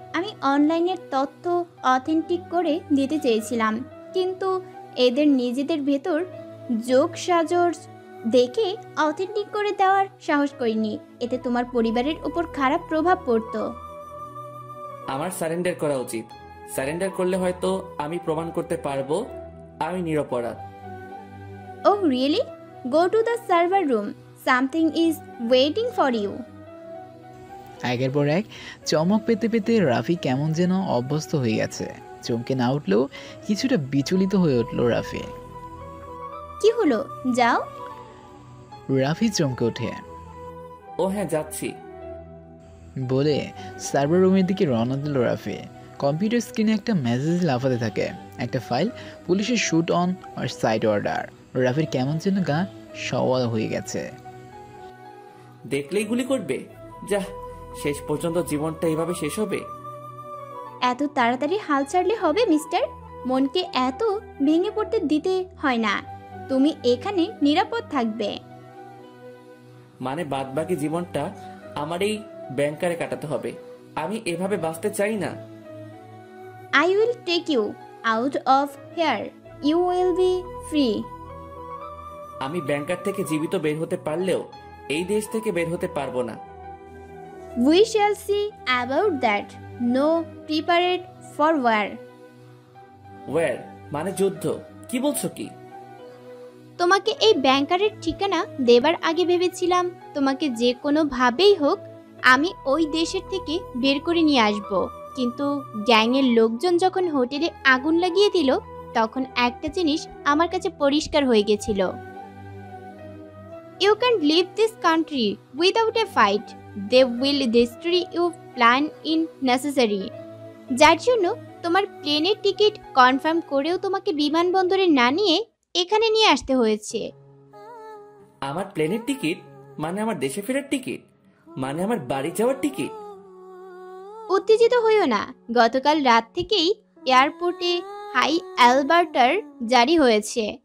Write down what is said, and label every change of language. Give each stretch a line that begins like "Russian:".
Bangla: আমি অনলাইনের তথ্য অথেন্টিক করে দিতে চেয়েছিলাম, কিন্তু এদের নিজেদের ভেতর যোগ সাজর দেখে অথেন্টিক করে দেওয়ার সাহস করিনি। এতে তোমার পরিবারের উপর খারাপ প্রভাব পড়তো। আমার সারেন্ডার করা উচিত। সারেন্ডার করলে হয়তো আমি প্রমাণ করতে পারবো আমি নিরপরাধ।
English: Oh really? Go to the server room. Something is waiting for you.
Bangla: একের পর এক চমক পেতে পেতে রাফি কেমন যেন অভ্যস্ত হয়ে গেছে। চমকে না উঠলেও কিছুটা বিচলিত হয়ে উঠল রাফি। কি হলো, যাও। রাফি চমকে ওঠে। ও হ্যাঁ, যাচ্ছি বলে সার্ভার রুমের দিকে রওনা দিল রাফি। কম্পিউটার স্ক্রিনে একটা মেসেজ লাফাতে থাকে, একটা ফাইল, পুলিশের shoot on আর side order. রাফির কেমন যেন গা সওয়াল হয়ে গেছে। দেখলেই গুলি করবে? যা, শেষ পর্যন্ত জীবনটা এভাবে শেষ হবে? এত তাড়াতাড়ি হাল ছাড়লে হবে মিস্টার? মনকে এত ভেঙে পড়তে দিতে হয় না। তুমি এখানে নিরাপদ থাকবে। মানে বাদবাকি জীবনটা আমার এই ব্যাংকারে কাটাতে হবে? আমি এভাবে বাঁচতে চাই না।
English: I will take you out of here. You will be free.
Bangla: আমি ব্যাংকার থেকে জীবিত বের হতে পারলেও এই দেশ থেকে বের হতে পারবো না।
English: We shall see about that. No, prepared for war.
Bangla: War মানে যুদ্ধ? কি বলছো কি? তোমাকে এই ব্যাংকারের ঠিকানা দেবার আগে ভেবেছিলাম তোমাকে যে কোনো ভাবেই হোক আমি ওই দেশের থেকে বের করে নিয়ে আসব। কিন্তু গ্যাংয়ের লোকজন যখন হোটেলে আগুন লাগিয়ে দিল তখন একটা জিনিস আমার কাছে পরিষ্কার হয়ে গেছিল।
English: You can't leave this country without a fight. They will destroy your plan in necessary.
Bangla: যার জন্য তোমার প্লেনের টিকিট কনফার্ম করেও তোমাকে বিমানবন্দরে না নিয়ে এখানে নিয়ে আসতে হয়েছে। আমার প্লেনের টিকিট মানে আমার দেশে ফেরার টিকিট, মানে আমার বাড়ি যাওয়ার টিকিট? উত্তেজিত হইও না, গতকাল রাত থেকেই এয়ারপোর্টে হাই অ্যালবার্টার জারি হয়েছে।